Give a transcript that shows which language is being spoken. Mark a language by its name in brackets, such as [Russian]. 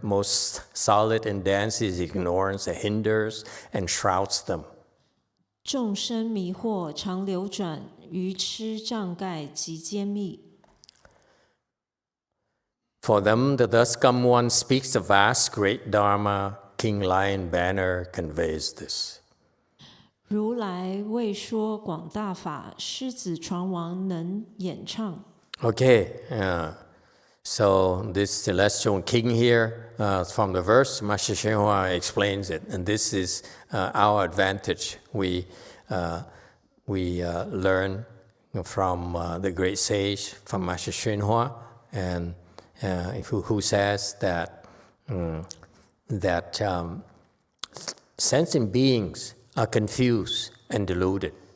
[English] Most solid and dense is ignorance that hinders and shrouds them. [Chinese] 众生迷惑常流转，愚痴障盖极坚密。 [English] For them, the thus come one speaks the vast great Dharma. King Lion Banner conveys this. [Chinese] 如来为说广大法，狮子传王能演唱。 [English] Okay, so this celestial king here, from the verse, Master YongHua explains it, and this is our advantage. We learn from the great sage, from Master YongHua, and who says that sentient beings are confused and deluded.